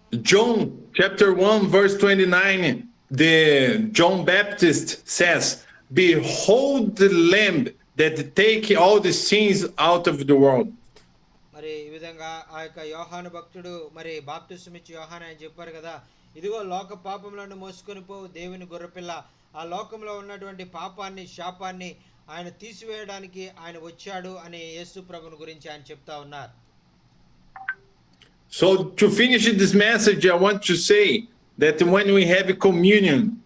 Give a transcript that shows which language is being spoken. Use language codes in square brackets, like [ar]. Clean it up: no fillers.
[en] John chapter 1 verse 29, the John Baptist says, "Behold the Lamb that take all the sins out of the world." [te] మరి ఈ విధంగా ఆ యొక్క యోహాను భక్తుడు మరి బాప్తిస్మం ఇచ్చి యోహాను ఆయన చెప్పారు కదా, ఇదిగో లోక పాపములను మోసుకొని పోవు దేవుని గొర్రెపిల్ల, ఆ లోకంలో ఉన్నటువంటి పాపాన్ని శాపాన్ని ఆయన తీసివేయడానికి ఆయన వచ్చాడు అని యేసు ప్రభుని గురించి ఆయన చెప్తా ఉన్నారు. [en] So to finish this message, I want to say that when we have communion,